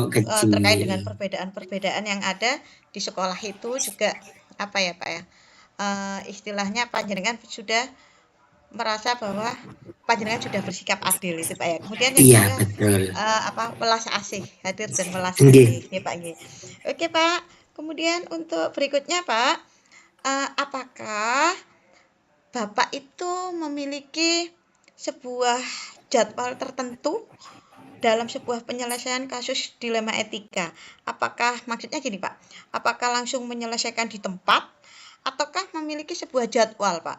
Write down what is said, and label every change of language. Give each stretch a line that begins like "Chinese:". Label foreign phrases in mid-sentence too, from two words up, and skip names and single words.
Indonesian: terkait kecil. dengan perbedaan-perbedaan yang ada di sekolah itu juga apa ya Pak ya istilahnya panjenengan sudah merasa bahwa panjenengan sudah bersikap adil itu Pak ya. Kemudian yang Iya, kedua betul.
Javanese: welas asih,
Indonesian: hadir dan welas Nggih. asih ya Pak nggih. Oke Pak. Kemudian untuk berikutnya Pak, apakah Bapak itu memiliki sebuah jadwal tertentu dalam sebuah penyelesaian kasus dilema etika? Apakah maksudnya gini Pak, apakah langsung menyelesaikan di tempat ataukah memiliki sebuah jadwal Pak?